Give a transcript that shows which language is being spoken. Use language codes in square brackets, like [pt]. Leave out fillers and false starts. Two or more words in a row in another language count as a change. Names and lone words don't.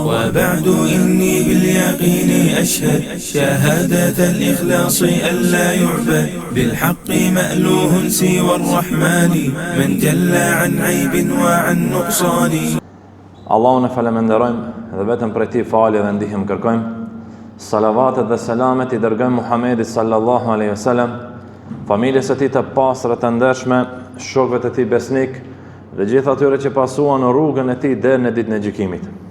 [ar] وبعد إني باليقين أشهد شهادة الإخلاص ألا يعبد بالحق مألوه سوى الرحمن من جل عن عيب وعن نقصان. [sq] Allahun e falemenderojmë dhe vetëm prej tij falje dhe ndihmë kërkojmë. Salavatet dhe selamet i dërgojmë Muhamedit [ar] صلى الله عليه وسلم, [sq] familjes së tij të pastër të ndershme, shokëve të tij besnik dhe gjithë atyre që pasuan në rrugën e tij deri në ditën e gjykimit.